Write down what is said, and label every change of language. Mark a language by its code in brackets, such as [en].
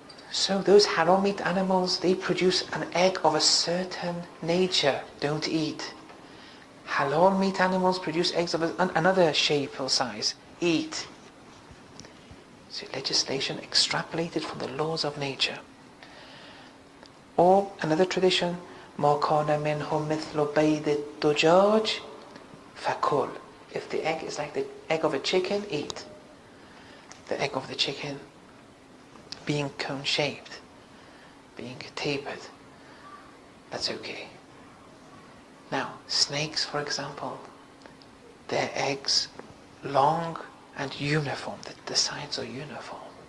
[en] So those haram meat animals, they produce an egg of a certain nature. Don't eat. Halal meat animals produce eggs of another shape or size. Eat. So legislation extrapolated from the laws of nature. Or another tradition, [ar] مَا كَانَ مِنْهُ مِثْلُ بَيْضِ الدُّجَاجِ فَكُلْ. [en] If the egg is like the egg of a chicken, eat. The egg of the chicken being cone-shaped, being tapered, that's okay. Now, snakes, for example, their eggs long and uniform, the sides are uniform.